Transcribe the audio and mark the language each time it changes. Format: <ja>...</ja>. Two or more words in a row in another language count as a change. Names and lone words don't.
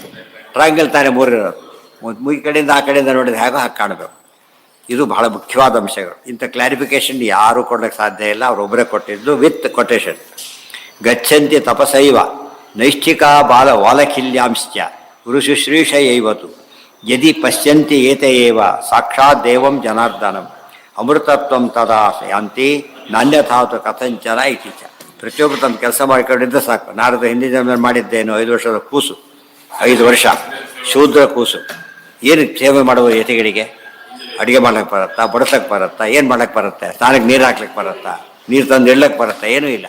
<kn>ಟ್ರಯಾಂಗಲ್ ತಾನೇ ಮೂರು ಇರೋದು. ಈ ಕಡೆಯಿಂದ ಆ ಕಡೆಯಿಂದ ನೋಡಿದ್ರೆ ಹೇಗೋ ಹಾಗೆ ಕಾಣಬೇಕು. ಇದು ಬಹಳ ಮುಖ್ಯವಾದ ಅಂಶಗಳು. ಇಂಥ ಕ್ಲಾರಿಫಿಕೇಶನ್ ಯಾರೂ ಕೊಡೋಕ್ಕೆ ಸಾಧ್ಯ ಇಲ್ಲ, ಅವರೊಬ್ಬರೇ ಕೊಟ್ಟಿದ್ದು</kn> <en>with quotation.</en> <sa>ಗಚ್ಚಂತಿ ತಪಸೈವ ನೈಷ್ಠಿಕಾ ವಾಲಖಿಲ್ಯಾಂಶ್ಚ ಗುರುಶುಶ್ರೀಷಯೈವತು ಯದಿ ಪಶ್ಯಂತಿ ಏತಯೇವ ಸಾಕ್ಷಾತ್ ದೇವಂ ಜನಾರ್ದನಂ ಅಮೃತತ್ವಂ ತದಾ ಯಾಂತಿ ನಾಣ್ಯಥಾತು ಕಥಂಚನ ಇತಿ ಚ.</sa> <kn>ಪ್ರತಿಯೊಬ್ಬರು ತಮ್ಮ ಕೆಲಸ ಮಾಡಿಕೊಂಡಿದ್ದರೆ ಸಾಕು. ನಾರದ ಹಿಂದಿನ ಜನ್ಮದಲ್ಲಿ ಮಾಡಿದ್ದೇನು 5 ವರ್ಷದ ಕೂಸು, 5 ವರ್ಷ ಶೂದ್ರ ಕೂಸು. ಏನು ಸೇವೆ ಮಾಡುವ ಯತಿಗಳಿಗೆ? ಅಡುಗೆ ಮಾಡ್ಲಿಕ್ಕೆ ಬರುತ್ತಾ? ಬಡಿಸೋಕ್ಕೆ ಬರುತ್ತಾ? ಏನು ಮಾಡ್ಲಿಕ್ಕೆ ಬರುತ್ತೆ? ಸ್ನಾನಕ್ಕೆ ನೀರು ಹಾಕ್ಲಿಕ್ಕೆ ಬರುತ್ತಾ? ನೀರು ತಂದು ಇಡ್ಲಿಕ್ಕೆ ಬರುತ್ತಾ? ಏನೂ ಇಲ್ಲ.</kn>